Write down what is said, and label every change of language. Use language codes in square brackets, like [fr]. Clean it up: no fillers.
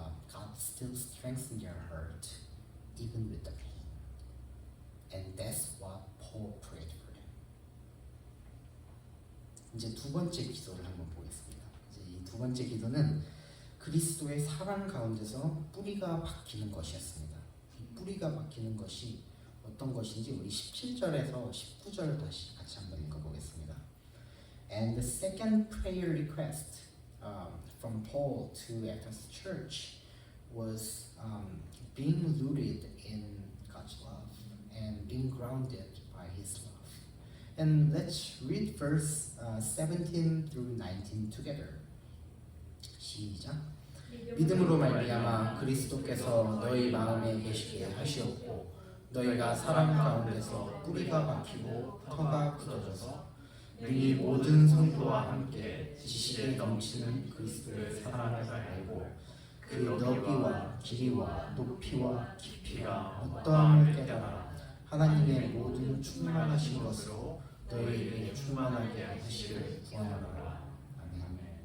[en] God still strengthened their heart, even with the pain. And that's what Paul prayed for them. [ko] 이제 두 번째 기도를 한번 보겠습니다. 이제 이 두 번째 기도는 그리스도의 사랑 가운데서 뿌리가 박히는 것이었습니다. 이 뿌리가 박히는 것이 어떤 것인지 우리 17절에서 19절 다시 같이 한번 읽어보겠습니다. [en] And the second prayer request from Paul to Ephesus church was being rooted in God's love and being grounded by His love. And let's read verse 17 through 19 together. [ko] 시작. 믿음으로 말미암아 그리스도께서 너희 마음에 계시게 하시었고 너희가 사랑 가운데서 뿌리가 박히고 터가 굳어져서 능히 모든 성도와 함께 지식에 넘치는 그리스도의 사랑을 알고 그 너비와 길이와 높이와 깊이가 어떠함을 깨달아 하나님의 모든 충만하신 것으로 너희에게 충만하게 하시기를 구하노라. 아멘.